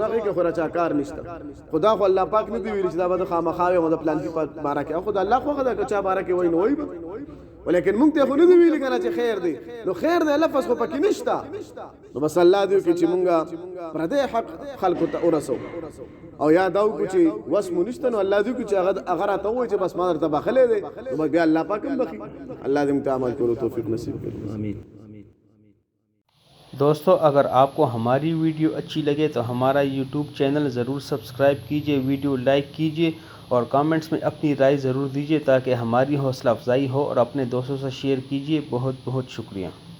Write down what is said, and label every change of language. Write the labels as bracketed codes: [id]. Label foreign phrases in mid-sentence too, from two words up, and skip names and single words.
[ps] هغې کې خو رچا کار نشته خدا خو الله پاک نه دی ویلي چې دا به د خامخا وي او د پلانکي په باره کې خو د الله خوښه ده که چا باره کې وایي نو وایي به ولیکن موږ ته خو نه دی ویلي که نه چې خیر دی نو خیر دی لفظ خو پکې نشته نو بس الله دې وکړي چې موږ پردی حق خلکو ته ورسو او یا دا وکړو چې وس مو نشته نو الله دې وکړي چې هغه راته ووایي چې بس ما درته بخلی دی نو بیا الله پاک هم بخي الله دې موږ ته عمل کولو توفیق نصیب کړي [ur] آمین دوستو اگر آپ کو ہماری ویڈیو اچھی لگے تو ہمارا YouTube چینل ضرور سبسکرائب کیجیے، ویڈیو لائک کیجیے اور کمنٹس میں اپنی رائے ضرور دیجیے تاکہ ہماری حوصلہ افزائی ہو اور اپنے دوستوں سے شیئر کیجیے. بہت بہت شکریہ.